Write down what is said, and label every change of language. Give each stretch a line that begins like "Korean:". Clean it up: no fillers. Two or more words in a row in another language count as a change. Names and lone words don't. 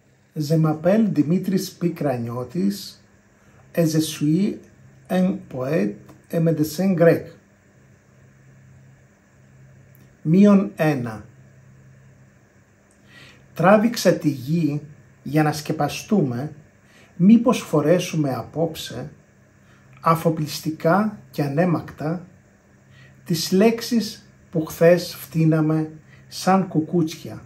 French: Je m'appelle Dimitris Pikraniottis et je suis un poète et médecin grec. -1.
Greek: Τράβηξα τη γη για να σκεπαστούμε, μήπως φορέσουμε απόψε, αφοπλιστικά και ανέμακτα, τις λέξεις που χθες φτύναμε σαν κουκούτσια.